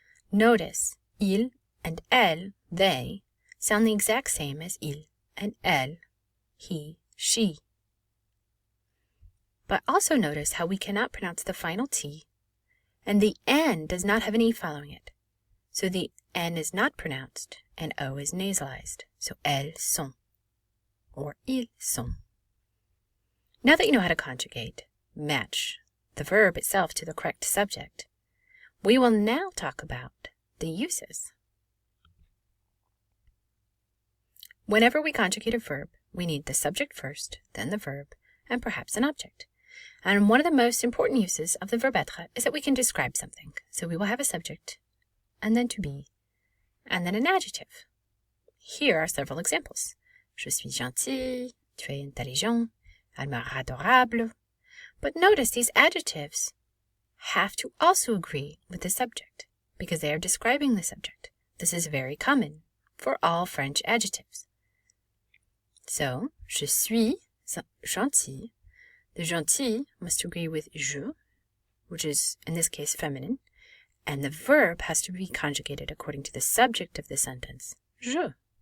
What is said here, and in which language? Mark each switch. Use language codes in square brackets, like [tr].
[en] Notice, il and elle, they, sound the exact same as il and elle, he, she. But also notice how we cannot pronounce the final T, and the N does not have an E following it. So the N is not pronounced, and O is nasalized. [fr] So elles sont, or ils sont. [en] Now that you know how to conjugate, match the verb itself to the correct subject, we will now talk about the uses. Whenever we conjugate a verb, we need the subject first, then the verb, and perhaps an object. And one of the most important uses of the verb être is that we can describe something. So we will have a subject, and then to be, and then an adjective. Here are several examples. [fr] Je suis gentil, tu es intelligent, elle me rend adorable. [en] But notice these adjectives have to also agree with the subject, because they are describing the subject. This is very common for all French adjectives. So, [fr] je suis gentil. [en] The gentil must agree with je, which is, in this case, feminine, and the verb has to be conjugated according to the subject of the sentence, je.